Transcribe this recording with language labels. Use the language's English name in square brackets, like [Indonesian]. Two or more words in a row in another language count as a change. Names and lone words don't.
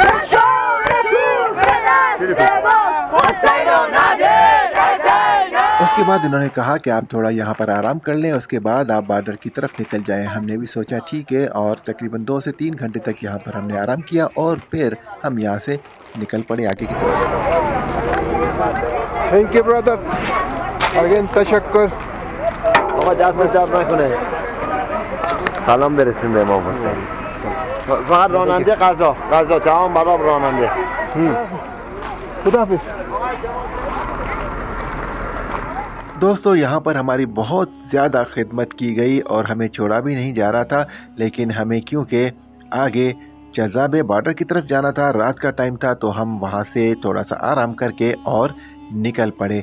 [Hindi] इसके उसके बाद इन्होंने कहा कि आप थोड़ा यहाँ पर आराम कर लें, उसके बाद आप बॉर्डर की तरफ निकल जाएं। हमने भी सोचा ठीक है, और तकरीबन 2 से 3 घंटे तक यहाँ पर हमने आराम किया और फिर हम यहाँ से निकल पड़े आगे की तरफ। [English] thank you brother, again तशक्कुर। [Persian] آقا دست درد نکنه. سلام برسیم به امام حسین. فقط راننده غذا تمام برای راننده. [Hindi] खुदाफिज। दोस्तों यहाँ पर हमारी बहुत ज़्यादा खिदमत की गई और हमें छोड़ा भी नहीं जा रहा था, लेकिन हमें क्योंकि आगे जज़ाबे बॉर्डर की तरफ जाना था, रात का टाइम था, तो हम वहाँ से थोड़ा सा आराम करके और निकल पड़े।